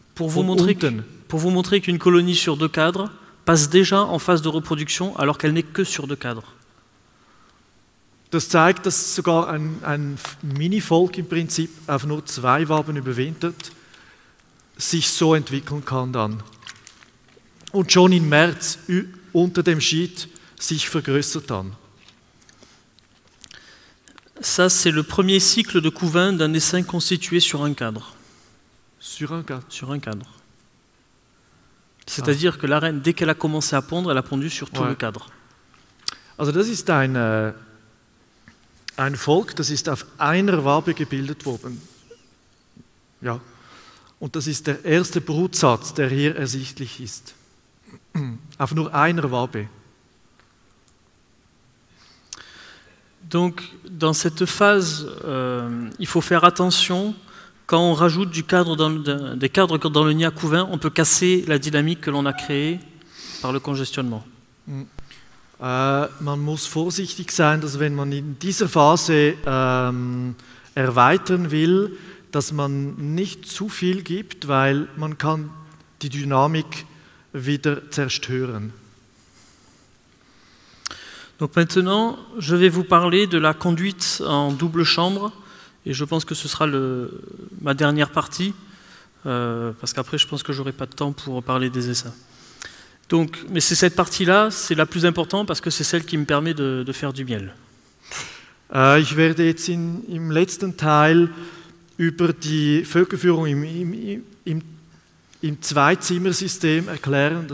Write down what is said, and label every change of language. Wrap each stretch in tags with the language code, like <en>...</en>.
<fr>Pour vous montrer qu'une colonie sur 2 cadres passe déjà en phase de reproduction alors qu'elle n'est que sur 2 cadres.</fr> <de>Das zeigt, dass sogar ein Mini-Volk im Prinzip auf nur 2 Waben überwintert, sich so entwickeln kann dann. Und schon im März unter dem Schied sich vergrößert dann.</de> <fr>Ça, c'est le premier cycle de couvain d'un essaim constitué sur un cadre. Sur un cadre. Sur un cadre. C'est-à-dire que la reine, dès qu'elle a commencé à pondre, elle a pondu sur tout le cadre.</fr> <de>Also das ist ein Volk, das ist auf einer Wabe gebildet worden. Ja. Und das ist der erste Brutsatz, der hier ersichtlich ist. Auf nur einer Wabe.</de> <fr>Donc, dans cette phase, il faut faire attention. Quand on rajoute des cadres dans le nid à couvain, on peut casser la dynamique que l'on a créée par le congestionnement. Man muss vorsichtig sein, dass wenn man in dieser Phase erweitern will, dass man nicht zu viel gibt, weil man kann die Dynamik wieder zerstören. Donc maintenant, je vais vous parler de la conduite en double chambre, et je pense que ce sera ma dernière partie, parce qu'après je pense que j'aurai pas de temps pour parler des essaims. Donc, mais c'est cette partie-là, c'est la plus importante parce que c'est celle qui me permet de faire du miel.</fr> <de>Ich werde jetzt im letzten Teil über die Völkerführung im Zwei-Zimmer-System erklären.</de>